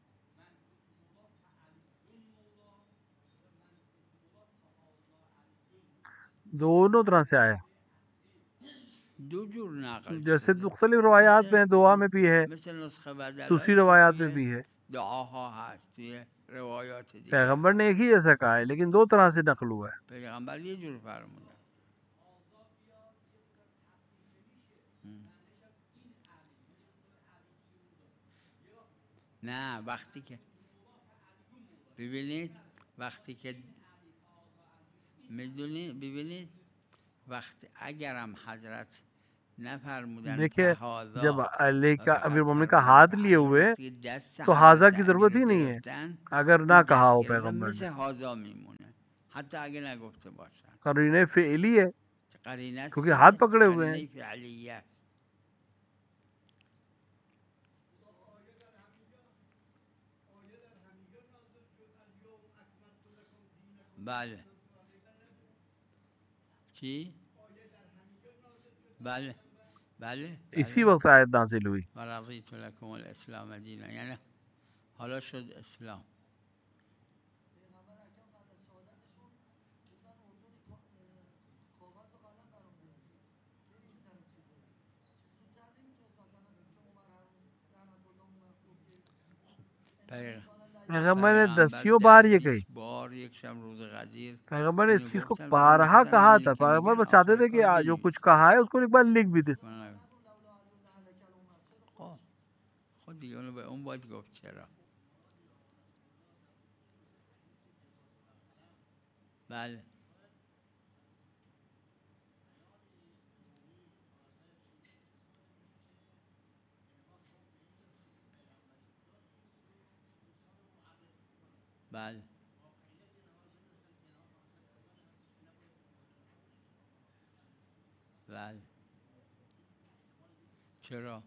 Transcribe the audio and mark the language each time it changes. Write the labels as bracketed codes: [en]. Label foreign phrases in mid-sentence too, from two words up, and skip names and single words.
[ur] دونوں طرح سے آیا, [fa] دو جور نقل [ur] जैसे [fa] شده، [ur] مختلف روایات [fa] مثل [ur] میں دعا میں بھی ہے, [fa] مثل نسخه [ur] दूसरी [fa] بدلایی که [ur] روایات میں [fa] توی [ur] بھی ہے. [fa] دعاها هست، توی روایات دیگه [ur] پیغمبر نے ایک ہی جیسا کہا ہے لیکن دو طرح سے نقل ہوا ہے. [fa] پیغمبر یه جور فرمودن. نه وقتی که ببینید وقتی که میدونید ببینید وقتی اگرم حضرت نفرمودن [ur] دیکھیے، جب [fa] بهذا [ur] अली [fa] و [ur] का [fa] فقط [ur] امیر مومنین کا [fa] فرمودن [ur] ہاتھ لیے [fa] فعلی، [ur] हुए [fa] وقتی که دست [ur] تو ہاذا [fa] حضرت [ur] की [fa] علی [ur] जरूरत [fa] رو [ur] ہی نہیں ہے [fa] گرفتن [ur] अगर [fa] این [ur] نہ کہا [fa] دست [ur] हो [fa] گرفتن [ur] पैगंबर [fa] مثل [ur] نے. [fa] هذا میمونه حتی اگه نگفته باشن. [ur] قرینہ فعلی ہے [fa] قرینه است [ur] کیونکہ ہاتھ [fa] چیه؟ [ur] پکڑے ہوئے ہیں. [fa] قرینه فعلیه است. بله چی؟ بله بله [ur] इसी [fa] بله [ur] وقت آیت نازل ہوئی. [ar] و رضیت لکم الاسلام دینا، [fa] یعنی حالا شد اسلام. [ur] پیغمبر نے [fa] پیغمبر [ur] 10 بار یہ کہی. [fa] 20 بار یک شب روز قدیر [ur] پیغمبر نے اس [fa] اینو [ur] چیز کو [fa] گفتن، فقط [ur] बारहा [fa] میخواستن [ur] کہا تھا. [fa] همینی که [ur] पैगंबर [fa] میگن [ur] بس چاہتے [fa] آخر [ur] تھے کہ [fa] کار [ur] جو کچھ [fa] بنویسن. [ur] کہا ہے اس کو ایک بار لکھ بھی دے. [fa] خب خود دیگه اونو به اون باید گفت چرا. بله بله بله چرا؟